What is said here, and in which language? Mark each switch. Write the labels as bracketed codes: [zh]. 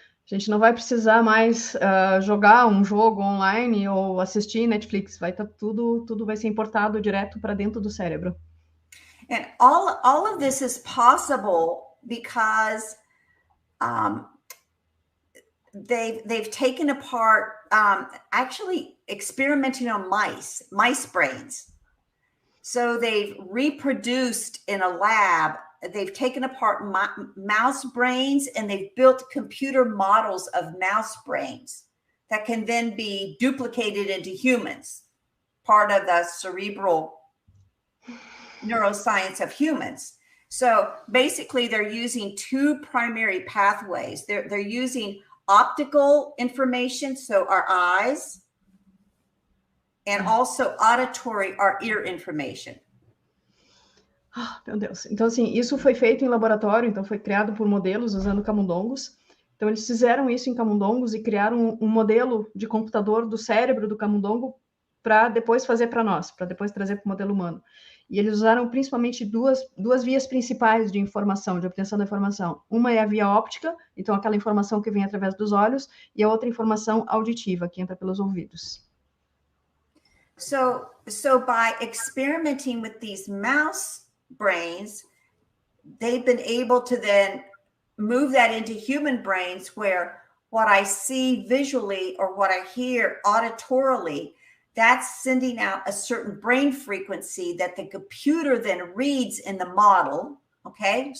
[pt] A gente não vai precisar mais jogar um jogo online ou assistir Netflix. Vai estar tudo vai ser importado direto para dentro do cérebro. [en] And all of this is possible because they've taken apart actually experimenting on mice brains. So they've reproduced in a lab. They've taken apart mouse brains and they've built computer models of mouse brains that can then be duplicated into humans, part of the cerebral neuroscience of humans. So basically they're using two primary pathways. They're using optical information, so our eyes, and also auditory or ear information. [pt] Meu Deus. Então, assim, isso foi feito em laboratório, então foi criado por modelos usando camundongos. Então, eles fizeram isso em camundongos e criaram um modelo de computador do cérebro do camundongo para depois fazer para nós, para depois trazer para o modelo humano. E eles usaram principalmente duas vias principais de informação, de obtenção da informação. Uma é a via óptica, então aquela informação que vem através dos olhos, e a outra informação auditiva, que entra pelos ouvidos. [en] So by experimenting with these mouse brains, they've been able to then move that into human brains where what I see visually or what I hear auditorily, that's sending out a certain brain frequency that the computer then reads in the model, okay?